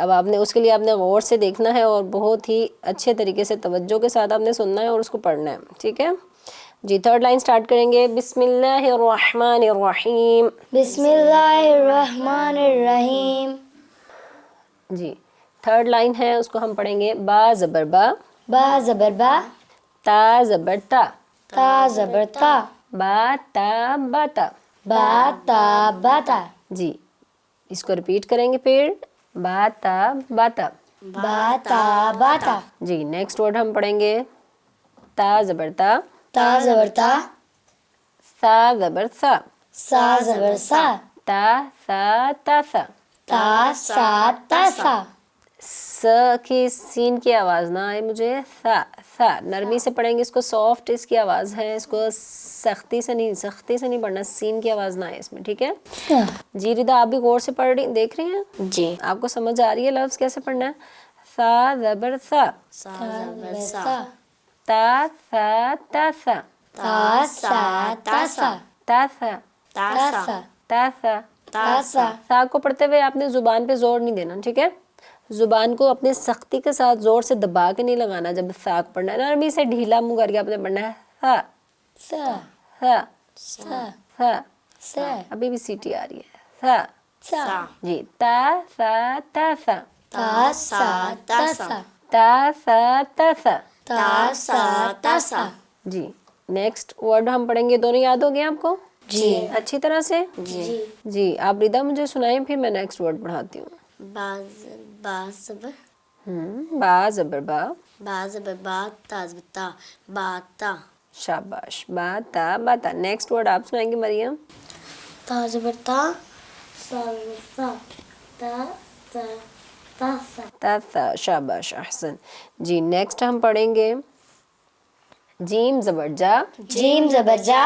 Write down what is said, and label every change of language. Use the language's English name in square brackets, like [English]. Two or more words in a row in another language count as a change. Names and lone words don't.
[Urdu] اب آپ نے اس کے لیے آپ نے غور سے دیکھنا ہے اور بہت ہی اچھے طریقے سے توجہ کے ساتھ آپ نے سننا ہے اور اس کو پڑھنا ہے, ٹھیک ہے جی. [English] 3rd line start [Urdu] کریں گے. [Arabic] بسم اللہ الرحمن الرحیم. بسم اللہ الرحمن الرحیم. [Urdu] جی [English] 3rd line [Urdu] ہے, اس کو ہم پڑھیں گے با زبر با زبر با تا زبر تا زبر تا با تا باتا باتا. جی اس کو ریپیٹ کریں گے پھر, با تا باتا باتا. جی [English] next word [Urdu] ہم پڑھیں گے تا زبر تا زبر تا سا زبر سا زبر سا تا سا تا سا تا سا. س کی سین کی آواز نہ آئے مجھے, سا نرمی سے پڑھیں گے اس کو, سافٹ اس کی آواز ہے, اس کو سختی سے نہیں پڑھنا, سین کی آواز نہ آئے اس میں, ٹھیک ہے جی. ردا آپ بھی غور سے پڑھ رہی دیکھ رہی ہیں جی, آپ کو سمجھ آ رہی ہے لفظ کیسے پڑھنا ہے؟ سا زبر سا تا سا تا سا تا سا تا سا. سا کو پڑھتے ہوئے آپ نے زبان پہ زور نہیں دینا, ٹھیک ہے. زبان کو اپنے سختی کے ساتھ زور سے دبا کے نہیں لگانا. جب ساک پڑھنا ہے نرمی سے ڈھیلا منہ کر کے آپ نے پڑھنا ہے سا. ابھی بھی سیٹی آ رہی ہے سا جی. تا سا تا سا تا سا. جی [English] next word [Urdu] ہم پڑھیں گے. دونوں یاد ہو گئے آپ کو جی اچھی طرح سے جی. آپ ردا مجھے سنائیں پھر میں [English] next word [Urdu] پڑھاتی ہوں. با زبر با زبر با تا زبر تا باتا. شاباش, با تا باتا. [English] next word [Urdu] آپ سنائیں گے مریم. تا زبر تا سا تا سا. شاباش, احسن جی. نیکسٹ ہم پڑھیں گے جیم زبر جا جیم زبر جا